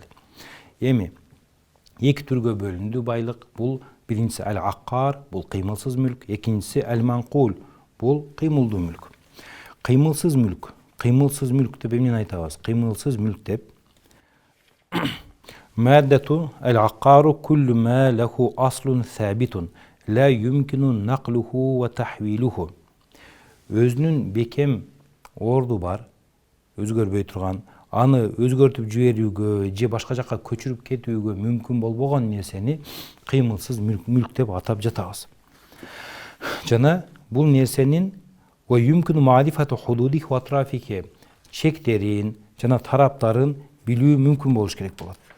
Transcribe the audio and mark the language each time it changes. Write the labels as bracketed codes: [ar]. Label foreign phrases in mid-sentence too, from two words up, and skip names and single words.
[ky] Эми эки түргө бөлүндү байлык. Бул биринчиси ал-аккар, бул кыймылсыз мүлк, экинчиси ал-манкул, бул кыймылдуу мүлк. Кыймылсыз мүлк. Кыймылсыз мүлк деп эмнени айтабыз? [ar] Кыймылсыз мүлк деп مادة العقار كل ما له أصل ثابت لا يمكن نقله وتحويله. [ky] Өзүнүн бекем орду бар, өзгөрбөй турган, аны өзгөртүп жиберүүгө же башка жакка көчүрүп кетүүгө мүмкүн болбогон нерсени кыймылсыз мүлк деп атап жатабыз. Жана бул нерсенин чектерин жана тараптарын билүү мүмкүн болуш керек болот.